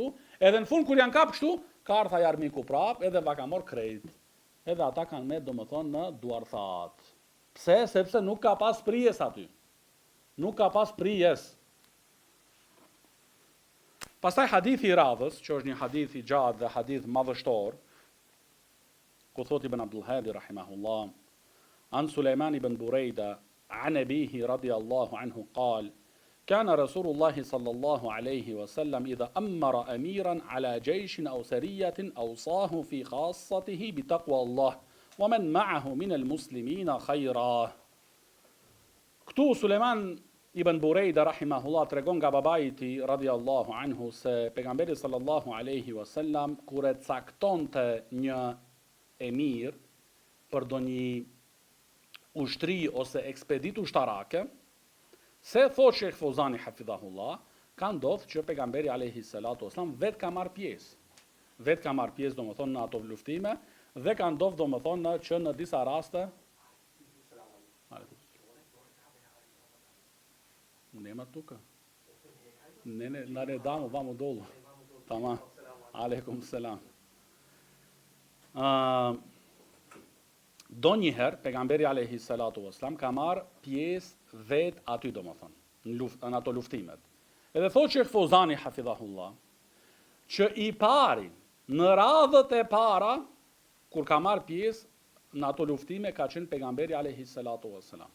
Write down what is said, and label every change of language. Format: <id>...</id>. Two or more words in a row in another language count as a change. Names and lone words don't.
<sq>Edhe në fund kur janë kap kështu, ka ardha armiku prap edhe va ka marr krejt. edhe ata kanë me domethënë në duarthat. Pse? Sepse nuk ka pas prijes aty. Nuk ka pas prijes. Pastaj hadithi i radhës, që është një hadith i gjatë dhe hadith madhështor, ku thot</sq> <ar>Ibn Abdul Hadi رحمه الله عن سليمان بن بريدة عن أبيه رضي الله عنه قال, كان رسول الله صلى الله عليه وسلم إذا أمر أميرا على جيش أو سرية أوصاه في خاصته بتقوى الله ومن معه من المسلمين خيرا.</ar> <sq>Këtu Sulejman ibn Burejda rahimahullah tregon nga babai I tij</sq> <ar>رضي الله عنه</ar> <sq>se pejgamberi</sq> <ar>صلى الله عليه وسلم</ar> <sq>kur e caktonte një emir për ndonjë ushtri ose ekspedit ushtarake, se thot Sheikh Fozani hafidhahullah, ka ndodhur që pejgamberi</sq> <ar>عليه الصلاة والسلام</ar> <sq>vetë ka marr pjesë. Vetë ka marr pjesë domethënë në ato luftime dhe ka ndodhur domethënë që në disa raste</sq> <bs>Nema tuka. Ne damo, vamo dolu. Tamam.</bs> <ar>عليكم السلام.</ar> <sq>Do njëherë, pejgamberi</sq> <ar>عليه الصلاة والسلام</ar> <sq>ka marr pjesë vet aty domethënë në ato luftimet. Edhe thotë Sheikh Fozani hafidhahullah që I pari në radhët e para kur ka marr pjesë në ato luftime ka qenë pejgamberi</sq> <ar>عليه الصلاة والسلام.</ar>